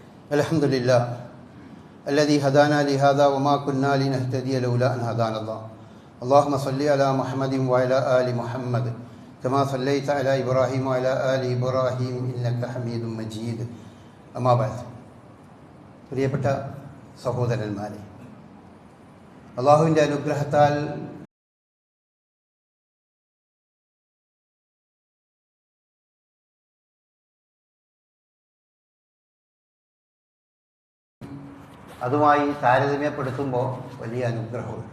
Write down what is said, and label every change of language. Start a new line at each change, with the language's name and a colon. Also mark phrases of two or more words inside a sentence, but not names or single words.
Arabic: അൽഹംദുലില്ലാഹ് الذي هدانا لهذا وما كنا لنهتدي لولا أن هدانا الله اللهم صل على محمد وعلى آل محمد كما صليت على إبراهيم وعلى آل إبراهيم إنك حميد مجيد أما بعد
Malayalam: പ്രിയപ്പെട്ട സഹോദരന്മാരെ, അള്ളാഹുവിൻ്റെ അനുഗ്രഹത്താൽ അതുമായി താരതമ്യപ്പെടുത്തുമ്പോൾ വലിയ അനുഗ്രഹമുണ്ട്.